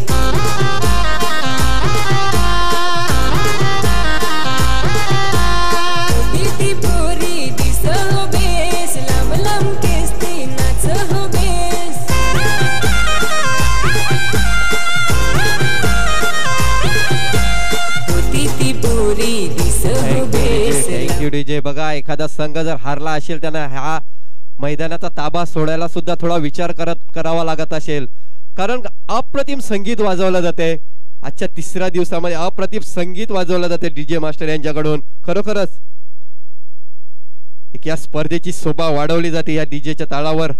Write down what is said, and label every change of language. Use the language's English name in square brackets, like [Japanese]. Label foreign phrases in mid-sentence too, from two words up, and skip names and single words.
[English] Titi puri di sehobis, malam kisti, nat sehobis. Titi puri di sehobis. Thank you DJ. [Marathi] बघा एखादा संघ जर हारला असेल त्यांना हा मैदानाचा ताबा सोडायला सुद्धा थोडा विचार करावा लागत असेल, कारण अप्रतिम संगीत वाजवलं जाते. आजच्या तिसऱ्या दिवसामध्ये अप्रतिम संगीत वाजवलं जाते डीजे मास्टर यांच्याकडून. खरोखरच एक या स्पर्धेची शोभा वाढवली जाते या डीजेच्या ताळावर.